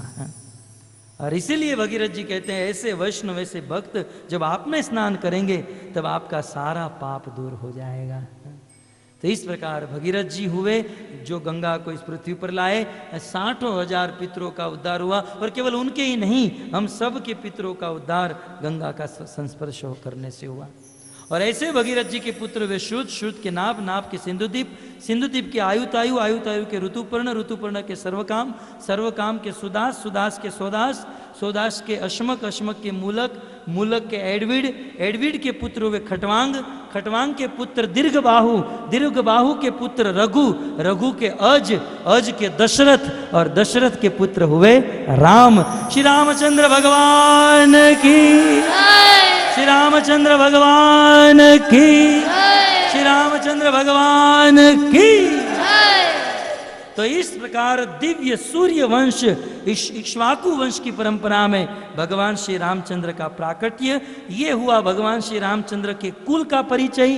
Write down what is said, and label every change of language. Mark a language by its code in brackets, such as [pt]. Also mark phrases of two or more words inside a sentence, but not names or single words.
[hi] और इसीलिए भगीरथ जी कहते हैं ऐसे वैष्णव, ऐसे भक्त जब आप में स्नान करेंगे तब आपका सारा पाप दूर हो जाएगा। तो इस प्रकार भगीरथ जी हुए जो गंगा को इस पृथ्वी पर लाए। 60,000 पितरों का उद्धार हुआ और केवल उनके ही नहीं, हम सब के पितरों का उद्धार गंगा का संस्पर्श करने से हुआ। और ऐसे भगीरथ जी के पुत्र वे श्रुत, श्रुत के नाभ, नाभ के सिंधुदीप, सिंधुदीप के आयुतायु, आयुतायु के ऋतुपर्ण, ऋतुपर्ण के सर्वकाम, सर्वकाम के सुदास, सुदास के सोदास, सोदास के अश्मक, अश्मक के मूलक, मूलक के एडविड, एडविड के पुत्र हुए खटवांग, खटवांग के पुत्र दीर्घबाहु, दीर्घबाहु के पुत्र रघु, रघु के अज, अज के दशरथ और दशरथ के पुत्र हुए राम। श्री रामचंद्र भगवान की, श्री रामचंद्र भगवान की, श्री रामचंद्र भगवान की। तो इस प्रकार दिव्य सूर्य वंश, इक्ष्वाकु वंश की परंपरा में भगवान श्री रामचंद्र का प्राकट्य, ये हुआ भगवान श्री रामचंद्र के कुल का परिचय।